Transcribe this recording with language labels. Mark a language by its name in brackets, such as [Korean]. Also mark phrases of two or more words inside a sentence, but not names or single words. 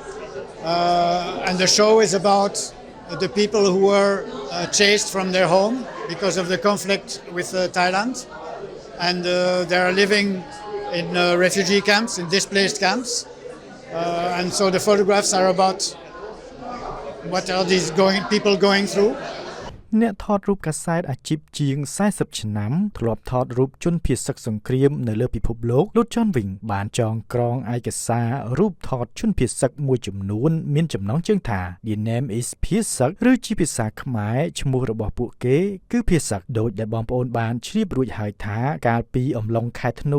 [English] And the show is about the people who were chased from their home because of the conflict with Thailand. And they are living in refugee camps, in displaced camps. And so the photographs are about what are these people going through. [Khmer] អ្នកថតរូបកាសែតអាជីពជាង40ឆ្នាំធ្លាប់ថតរូបជនភៀសសឹកសង្គ្រាមនៅលើពិភពលោកលោក John Vink បានចងក្រងឯកសាររូបថតជនភៀសសឹកមួយចំនួនមាន ចំណងជើងថា [English] The name is PIEHSAK [Khmer] ឬជាភាសាខ្មែរឈ្មោះរបស់ពួកគេគឺ PIEHSAK ដោយដែលបងប្អូនបានជ្រាបរួចហើយថាកាលពីអំឡុងខែធ្នូ